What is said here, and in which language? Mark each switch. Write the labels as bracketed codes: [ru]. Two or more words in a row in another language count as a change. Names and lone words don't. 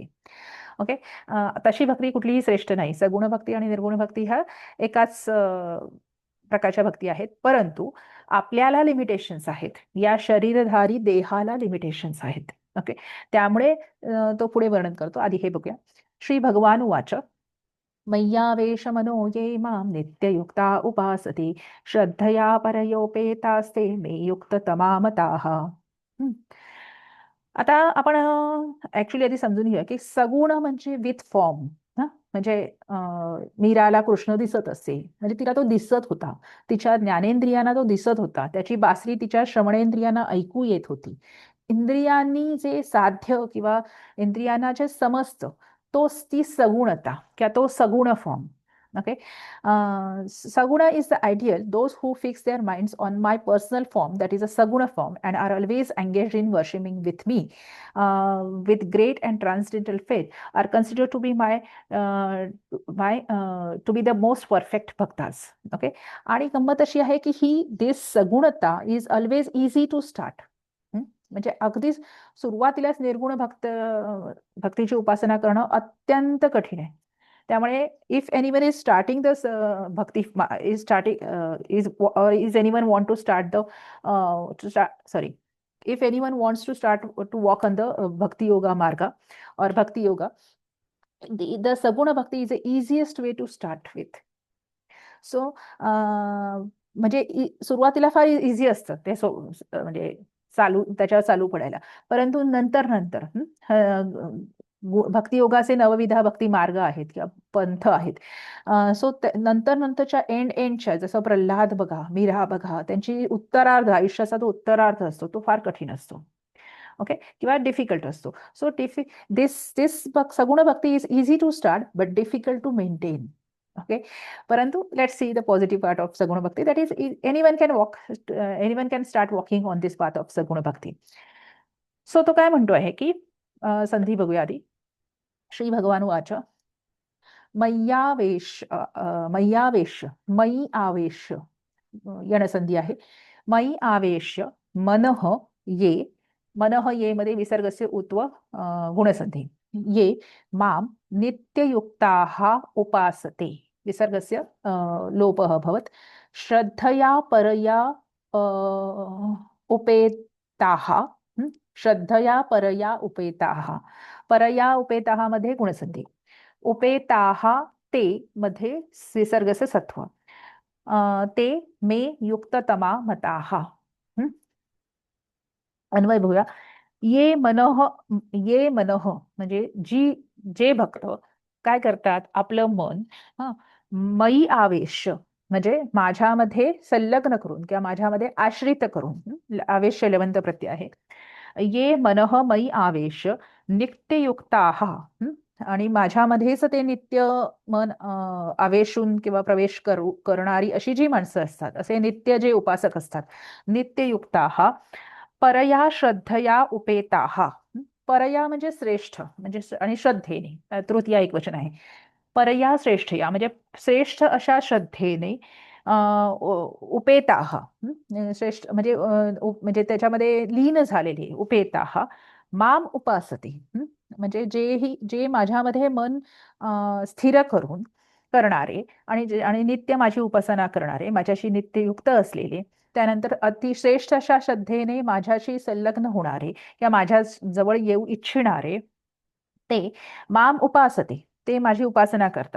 [mr] ओके, तशी भक्ती कुठलीही श्रेष्ठ नाही. सगुण भक्ती आणि निर्गुण भक्ती ह्या एकाच प्रकारच्या भक्ती आहेत, परंतु आपल्याला लिमिटेशन्स आहेत, या शरीरधारी देहाला लिमिटेशन्स आहेत. ओके, त्यामुळे तो पुढे वर्णन करतो. आधी हे बघूया. [sa] श्री भगवान उवाच, मय्यावेश मनो ये मां नित्ययुक्ता उपासते श्रद्धया परयोपेतास्ते मे युक्ततमा मताः. [mr] आता आपण ऍक्च्युली आधी समजून घेऊया की सगुण म्हणजे [en] with form. [mr] म्हणजे मीराला कृष्ण दिसत असे म्हणजे तिला तो दिसत होता, तिच्या ज्ञानेंद्रियांना तो दिसत होता, त्याची बासरी तिच्या श्रवणेंद्रियांना ऐकू येत होती. इंद्रियांनी जे साध्य किंवा इंद्रियांना जे समजतं तोच ती सगुणता किंवा तो सगुण फॉर्म. [en] Okay. Saguna is the ideal, those who fix their minds on my personal form, that is a Saguna form, and are always engaged in worshipping with me with great and transcendental faith, are considered to be to be the most perfect bhaktas. Okay. [mr] आणि गंमत अशी आहे की ही दिस सगुणता [en] is always easy to start. [mr] म्हणजे अगदीच सुरुवातीलाच निर्गुण भक्तीची उपासना करणं अत्यंत कठीण आहे. [en] त्यामुळे if anyone is starting the bhakti is starting is anyone want to start sorry, if anyone wants to start to walk on the bhakti yoga marga or bhakti yoga, the saguna bhakti is the easiest way to start with. [mr] सो म्हणजे सुरुवातीला फार इझी असतं ते, म्हणजे त्याच्यावर चालू पडायला. परंतु नंतर नंतर भक्ती योगाचे नवविधा भक्ती मार्ग आहेत किंवा पंथ आहेत. सो नंतर नंतरच्या एंडच्या, जसं प्रल्हाद बघा, मीरा बघा, त्यांची उत्तरार्ध आयुष्याचा जो उत्तरार्ध असतो तो फार कठीण असतो. [en] ओके, [mr] किंवा डिफिकल्ट असतो. [en] so this saguna bhakti is easy to start but difficult to maintain. Okay, परंतु let's see the positive part of Saguna Bhakti, that is anyone can start walking on this path of Saguna Bhakti. [mr] So तो काय म्हणतो आहे की संधी बघूया आधी. [sa] श्री भगवान वाच मय्यावेश मयी आवेश यणसंधी आहे. मयी आवेश मनः ये मध्ये विसर्गस्य उत्व गुणसंधी. ये माम नित्ययुक्ताः उपासते, विसर्गस्य लोपः भवत्. श्रद्धया परया उपेताः, श्रद्धया परया उपेताः, परया उपेताः मध्ये गुणसंधी. उपेताः ते मध्ये विसर्गस्य सत्व. ते मे युक्ततमा मताः. [mr] अन्वय बघूया. [sa] ये मनः [mr] म्हणजे जे भक्त काय करतात, आपलं मन [sa] मयी आवेश [mr] म्हणजे माझ्यामध्ये संलग्न करून किंवा माझ्यामध्ये आश्रित करून, आवेश लेवंत प्रत्यय आहे. [sa] ये मनः मयी आवेश नित्ययुक्ताः, [mr] आणि माझ्यामध्येच ते नित्य मन आवेशून किंवा प्रवेश करणारी अशी जी माणसं असतात, असे नित्य जे उपासक असतात, [sa] नित्ययुक्ताः परया श्रद्धया उपेताः. [mr] परया म्हणजे श्रेष्ठ, म्हणजे आणि श्रद्धेने, तृतीया एक वचन आहे. परया श्रेष्ठ या म्हणजे श्रेष्ठ अशा श्रद्धेने उपेताः, श्रेष्ठ म्हणजे म्हणजे त्याच्यामध्ये लीन झालेले, [sa] उपेताः माम उपासते, [mr] म्हणजे जे माझ्यामध्ये मन स्थिर करून करणारे आणि नित्य माझी उपासना करणारे, माझ्याशी नित्ययुक्त असलेले, त्यानंतर अतिश्रेष्ठ अशा श्रद्धेने माझ्याशी संलग्न होणारे किंवा माझ्या जवळ येऊ इच्छिणारे, [sa] ते माम उपासते, [mr] ते माझी उपासना करतात.